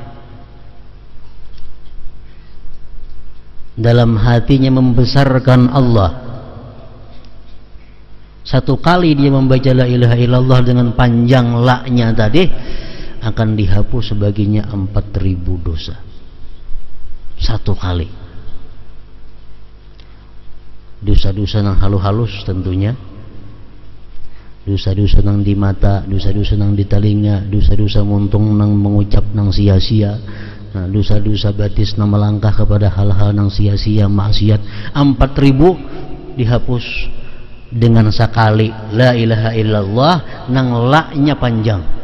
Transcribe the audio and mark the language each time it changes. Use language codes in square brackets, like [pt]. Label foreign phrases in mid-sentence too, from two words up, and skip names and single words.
[id] dalam hatinya membesarkan Allah, satu kali dia membaca [ar] la ilaha illallah [id] dengan panjang la-nya tadi, akan dihapus sebagiannya 4.000 dosa satu kali. Dosa-dosa yang halus-halus tentunya, [bjn] dosa-dosa nang di mata, dosa-dosa nang di telinga, dosa-dosa muntung nang mengucap nang sia-sia, nah, dosa-dosa batis nang melangkah kepada hal-hal nang sia-sia, maksiat, 4.000 dihapus dengan sekali [ar] la ilaha illallah [bjn] nang la-nya panjang.